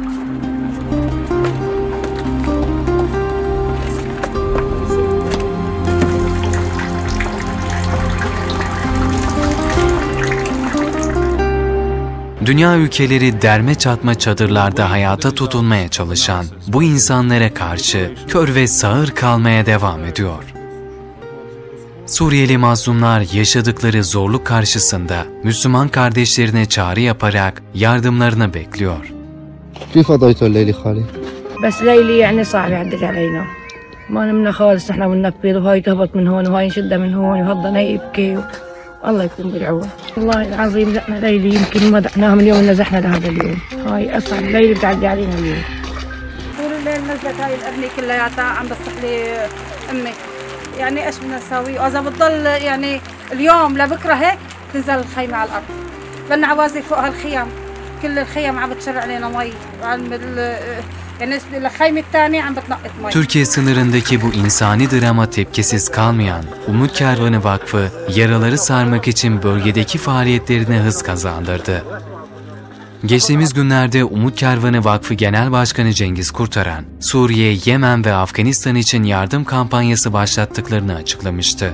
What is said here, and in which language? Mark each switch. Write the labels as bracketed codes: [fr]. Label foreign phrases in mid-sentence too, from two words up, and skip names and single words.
[tr] Dünya ülkeleri derme çatma çadırlarda hayata tutunmaya çalışan bu insanlara karşı kör ve sağır kalmaya devam ediyor. Suriyeli mazlumlar yaşadıkları zorluk karşısında Müslüman kardeşlerine çağrı yaparak yardımlarını bekliyor. [ar] كيف قضيتوا الليلة خالي؟ بس ليلي يعني صعب يعدل علينا ما نمنا خالص نحن بننفذ وهاي تهبط من هون وهاي نشدها من هون وهضنا يبكي الله يكون بالعون. والله العظيم زحنا ليلي يمكن ما دحناها من يوم نزحنا لهذا اليوم. هاي أصعب ليلة بتعدي علينا اليوم. طول الليل نزلت هاي الأبنية كلياتها عم بتصح لي أمي. يعني إيش بدنا نسوي؟ وإذا بتضل يعني اليوم لبكرة هيك تنزل الخيمة على الأرض. بدنا عوازل فوق هالخيام. كل الخيم عم بتشر علينا مي. Yani الخيمة الثانية عم بتنقط مي. [tr] Türkiye sınırındaki bu insani drama tepkisiz kalmayan Umut Kervanı Vakfı yaraları sarmak için bölgedeki faaliyetlerine hız kazandırdı. Geçtiğimiz günlerde Umut Kervanı Vakfı Genel Başkanı Cengiz Kurtaran, Suriye, Yemen ve Afganistan için yardım kampanyası başlattıklarını açıklamıştı.